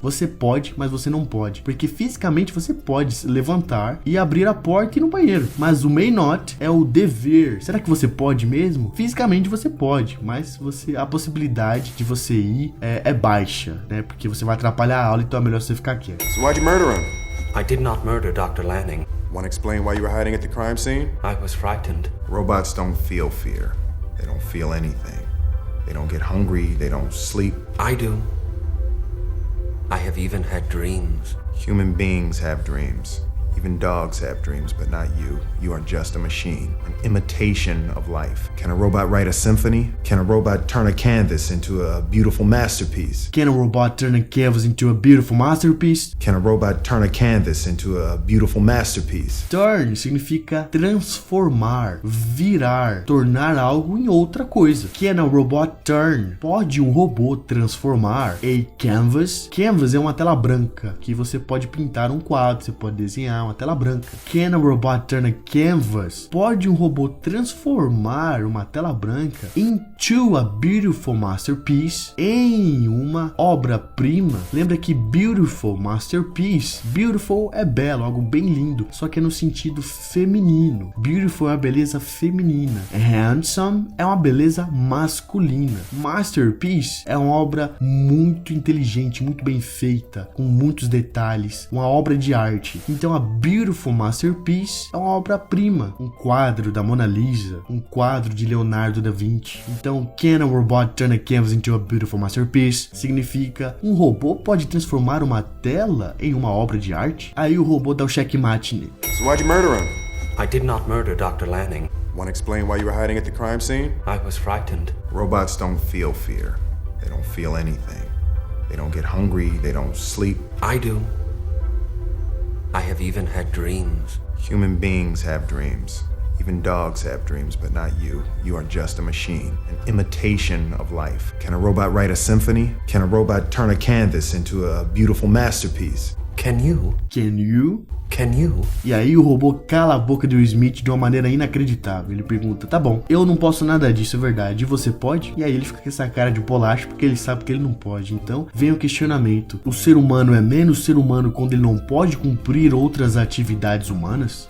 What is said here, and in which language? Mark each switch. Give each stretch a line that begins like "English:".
Portuguese: Você pode, mas você não pode. Porque fisicamente você pode se levantar e abrir a porta e ir no banheiro. Mas o may not é o dever. Será que você pode mesmo? Fisicamente você pode, mas a possibilidade de você ir é baixa, né? Porque você vai atrapalhar a aula, então é melhor você ficar quieto.
English: So why'd you murder him? I did not murder Dr. Lanning. Want to explain why you were hiding at the crime scene? I was frightened. Robots don't feel fear. They don't feel anything. They don't get hungry. They don't sleep. I do. I have even had dreams. Human beings have dreams. Even dogs have dreams, but not you. You are just a machine, an imitation of life. Can a robot write a symphony? Can a robot turn a canvas into a beautiful masterpiece? Can a robot turn a canvas into a beautiful masterpiece? Can a robot turn a canvas into a beautiful masterpiece?
Portuguese: Turn significa transformar, virar, tornar algo em outra coisa.
English: Can a robot turn?
Portuguese: Pode um robô transformar a canvas? Canvas é uma tela branca que você pode pintar um quadro, você pode desenhar uma tela branca.
English: Can a robot turn a canvas?
Portuguese: Pode um robô transformar uma tela branca
English: into a beautiful masterpiece,
Portuguese: em uma obra-prima? Lembra que beautiful, masterpiece, beautiful é belo, algo bem lindo, só que é no sentido feminino. Beautiful é a beleza feminina. Handsome é uma beleza masculina. Masterpiece é uma obra muito inteligente, muito bem feita, com muitos detalhes, uma obra de arte. Então a beautiful masterpiece é uma obra-prima, um quadro da Mona Lisa, um quadro de Leonardo da Vinci. Então,
English: can a robot turn a canvas into a beautiful masterpiece?
Portuguese: Significa, um robô pode transformar uma tela em uma obra de arte? Aí o robô dá o checkmate nele.
English: So why'd you murder him? I did not murder Dr. Lanning. Wanna explain why you were hiding at the crime scene? I was frightened. Robots don't feel fear. They don't feel anything. They don't get hungry. They don't sleep. I do. I have even had dreams. Human beings have dreams. Even dogs have dreams, but not you. You are just a machine, an imitation of life. Can a robot write a symphony? Can a robot turn a canvas into a beautiful masterpiece? Can you? Can you? Can you?
Portuguese: E aí o robô cala a boca do Will Smith de uma maneira inacreditável. Ele pergunta, tá bom, eu não posso nada disso, é verdade, e você pode? E aí ele fica com essa cara de bolacha porque ele sabe que ele não pode. Então vem o questionamento, o ser humano é menos ser humano quando ele não pode cumprir outras atividades humanas?